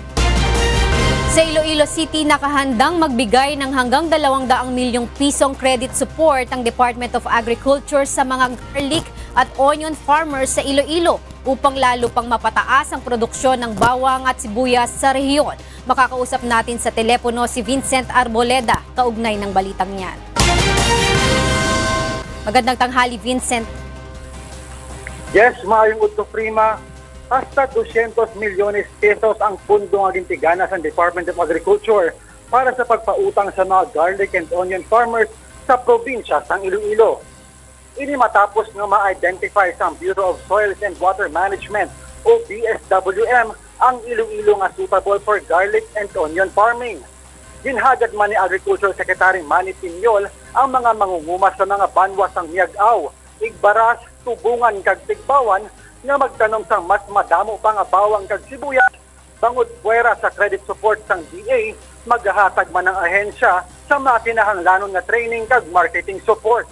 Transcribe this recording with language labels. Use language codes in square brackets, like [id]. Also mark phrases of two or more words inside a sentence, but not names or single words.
[tl] Sa Iloilo City, nakahandang magbigay ng hanggang 200 milyong pisong [en] credit support [tl] ang Department of Agriculture sa mga garlic at [en] onion farmers [tl] sa Iloilo upang lalo pang mapataas ang produksyon ng bawang at sibuyas sa rehiyon. Makakausap natin sa telepono si Vincent Arboleda, kaugnay ng balitang yan. Magandang tanghali, Vincent. [hil] Yes, maayong udto Prima. Hasta 200 milyones pesos ang pundo nga gintigana sa Department of Agriculture para sa pagpautang sa mga [en] garlic and onion farmers [hil] sa probinsya ng Iloilo. Ini matapos nga ma-identify sa Bureau of Soils and Water Management o BSWM ang Iloilo nga [en] suitable for garlic and onion farming. [hil] Ginhagad man ni Agriculture Secretary Manny Piñol ang mga mangunguma sa mga banwas ng Miag-aw, Igbaras, Tubungan kag Tigbawan nga magtanong sang mas madamo pa nga bawang kag sibuyas bangod puwera sa [en] credit support [hil] sang DA, maghahatag man ang ahensya sa mga kinahanglanon nga training kag [en] marketing support.